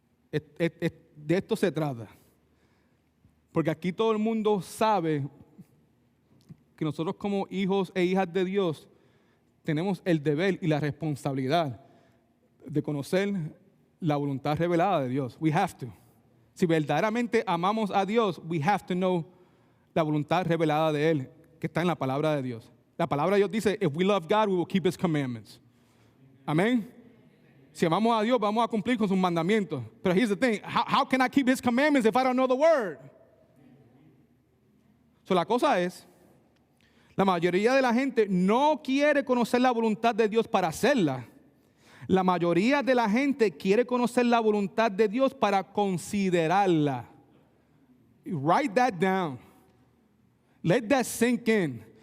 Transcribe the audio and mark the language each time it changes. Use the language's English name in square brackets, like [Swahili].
[Spanish] De esto se trata. Porque aquí todo el mundo sabe que nosotros como hijos e hijas de Dios tenemos el deber y la responsabilidad de conocer la voluntad revelada de Dios. [English] We have to. [Spanish] Si verdaderamente amamos a Dios, [English] we have to know [Spanish] la voluntad revelada de Él, que está en la palabra de Dios. La palabra de Dios dice, [English] if we love God, we will keep His commandments. Amén. [Spanish] Si amamos a Dios, vamos a cumplir con sus mandamientos. [English] Pero here's the thing, how can I keep His commandments if I don't know the word? [Spanish] So, la cosa es, la mayoría de la gente no quiere conocer la voluntad de Dios para hacerla. La mayoría de la gente quiere conocer la voluntad de Dios para considerarla. [English] Write that down. Let that sink in.